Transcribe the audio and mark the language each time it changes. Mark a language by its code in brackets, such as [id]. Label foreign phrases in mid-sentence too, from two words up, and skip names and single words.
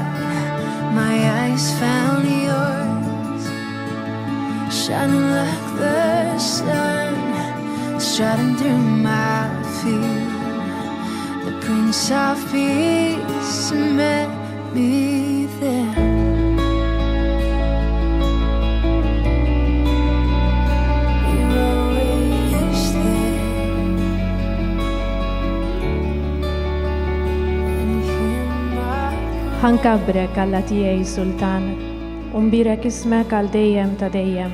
[en] My eyes found yours, shining like the sun, striding through my fear. The Prince of Peace met me there. [mt] ħankabrek Alla tiegħi Sultan, u nbirek ismek għal dejjem ta' dejjem.